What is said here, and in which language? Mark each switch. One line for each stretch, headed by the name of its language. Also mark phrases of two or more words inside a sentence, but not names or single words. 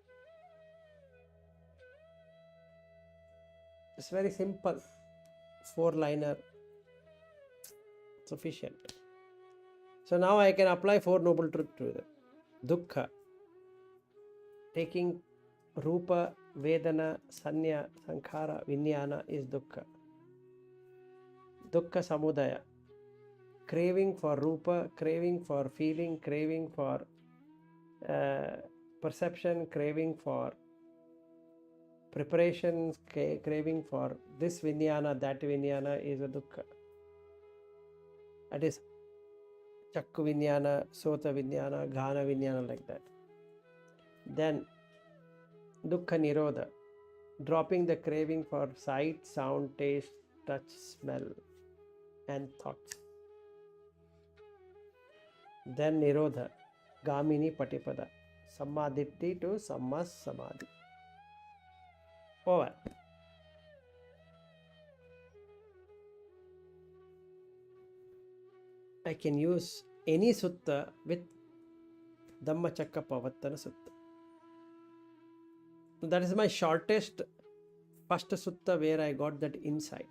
English: It's very simple, 4-liner, sufficient. So now I can apply 4 noble truths to it.
Pali: Dukkha, taking rupa, vedana, sanya, sankhara, vinyana is dukkha. Dukkha samudaya,
English: craving for rupa, craving for feeling, craving for perception, craving for preparations, craving for this vinyana, that vinyana is a dukkha. That is
Pali: chakku vinyana, sota vinyana, ghana vinyana,
English: like that.
Pali: Then dukkha nirodha,
English: dropping the craving for sight, sound, taste, touch, smell and thoughts.
Pali: Then nirodha, gamini patipada, sammadhitti to sammas samadhi.
English: Over. I can use any sutta with Dhammacakkappavattanasutta. That is my shortest first sutta where I got that insight.